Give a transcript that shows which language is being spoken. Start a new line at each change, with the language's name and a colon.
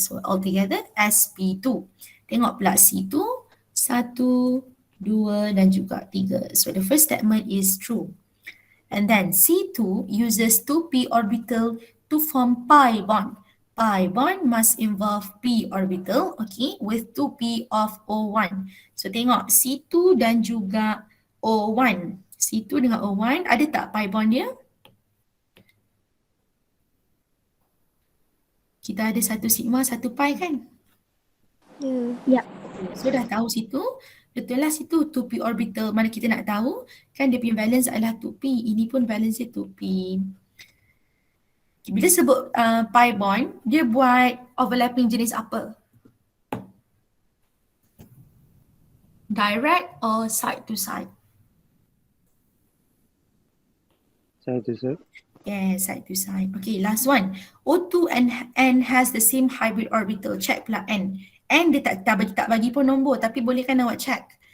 English: So altogether sp2.
Malay: Tengok pula C2, 1, 2 dan juga 3.
English: So the first statement is true. And then C2 uses 2p orbital to form pi bond. Pi bond must involve p orbital, okay, with 2p of O1.
Malay: So tengok C2 dan juga O1. C2 dengan O1, ada tak pi bond dia? Kita ada 1 sigma, 1 pi kan? Ya. So dah tahu situ, betul lah situ 2p orbital. Mana kita nak tahu, kan dia punya valence adalah 2p. Ini pun valence dia 2p. Bila sebut pi bond, dia buat overlapping jenis apa?
English: Direct or side to side? Side to side. Yeah, side to side. Okay, last one. O2 and N has the same hybrid orbital.
Malay: Check pula N. N dia tak bagi pun nombor, tapi bolehkan awak check.